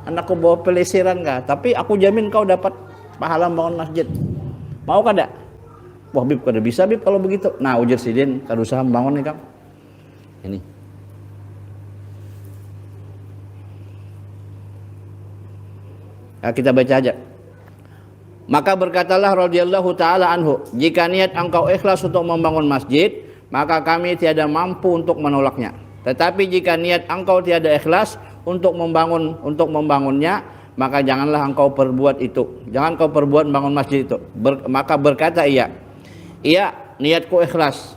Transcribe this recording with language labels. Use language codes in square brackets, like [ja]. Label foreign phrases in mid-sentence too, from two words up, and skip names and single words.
[id] Anakku bawa pelesiran kah? Tapi aku jamin kau dapat pahala membangun masjid. Mau kada? [bjn] Wah Bib, kada bisa Bib kalau begitu. Nah ujar sidin, kada usah membangun nih Kang. [id] Ini. Nah, kita baca aja. Maka berkatalah [ar] رضي الله تعالى عنه, [id] jika niat engkau ikhlas untuk membangun masjid, maka kami tiada mampu untuk menolaknya. Tetapi jika niat engkau tiada ikhlas untuk membangunnya, maka janganlah engkau perbuat itu. Jangan kau perbuat membangun masjid itu. Maka berkata ia, niatku ikhlas.